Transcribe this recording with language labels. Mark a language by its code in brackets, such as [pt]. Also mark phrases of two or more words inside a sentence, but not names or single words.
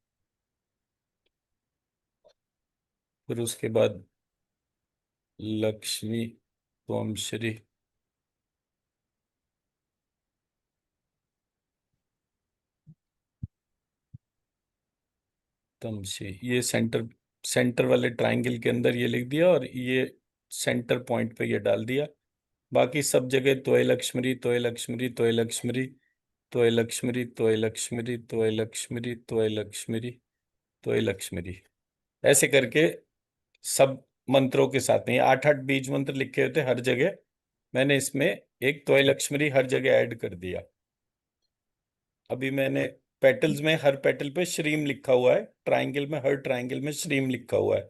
[hi] फिर उसके बाद [sa] लक्ष्मी त्वम श्री तमसी, [hi] ये सेंटर, सेंटर वाले ट्रायंगल के अंदर ये लिख दिया, और ये [en] center point [hi] पे ये डाल दिया। बाकी सब जगह [sa] तोय लक्ष्मी तोय लक्ष्मी तोय लक्ष्मी तोय लक्ष्मी तोय लक्ष्मी तोय लक्ष्मी तोय लक्ष्मी तोय लक्ष्मी, [hi] ऐसे करके सब मंत्रों के साथ में 8 8 बीज मंत्र लिखे हुए थे हर जगह। मैंने इसमें एक [sa] तोय लक्ष्मी [hi] हर जगह ऐड कर दिया। अभी मैंने पेटल्स में हर पेटल पे श्रीम लिखा हुआ है, ट्रायंगल में हर ट्रायंगल में श्रीम लिखा हुआ है।